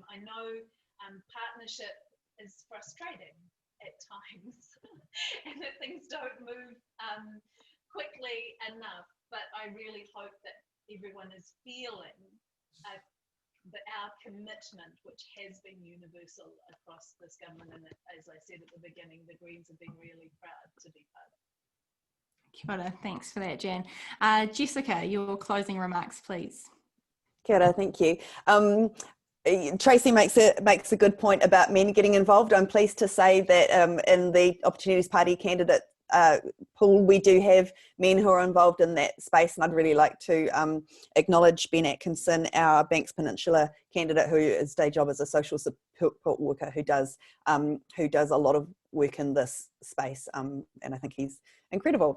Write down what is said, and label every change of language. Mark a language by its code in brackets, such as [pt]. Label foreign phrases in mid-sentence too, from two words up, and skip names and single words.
[en] I know partnership is frustrating at times and that things don't move quickly enough, but I really hope that everyone is feeling our commitment, which has been universal across this government, and as I said at the beginning, the Greens have been really proud to be part of it. [mi] Kia ora, [en] thanks for that, Jan. Jessica, your closing remarks, please. [mi] Kia ora, [en] thank you. Tracy makes a good point about men getting involved. I'm pleased to say that in the Opportunities Party candidate pool, we do have men who are involved in that space, and I'd really like to acknowledge Ben Atkinson, our Banks Peninsula candidate, whose day job as a social support worker, who does a lot of work in this space, and I think he's incredible.